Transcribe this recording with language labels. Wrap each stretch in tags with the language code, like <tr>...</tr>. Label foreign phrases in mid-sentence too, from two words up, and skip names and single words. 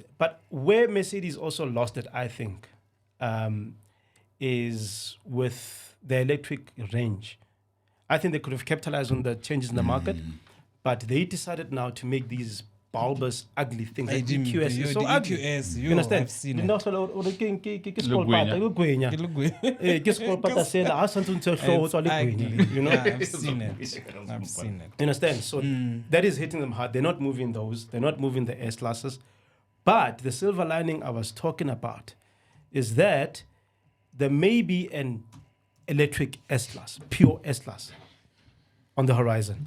<en>But where Mercedes also lost it, I think, is with the electric range. I think they could have capitalized on the changes in the market, but they decided now to make these bulbous, ugly things. Like EQS is so ugly. You understand? I've seen it.</en> <st>Ke skolpata sela, ha santse o ntshe hlooho o tswa le gwenya,</st> <en>you know? Yeah, I've seen it. You understand? So that is hitting them hard. They're not moving those. They're not moving the S-Classes. But the silver lining I was talking about is that there may be an electric S-Class, pure S-Class on the horizon.</en>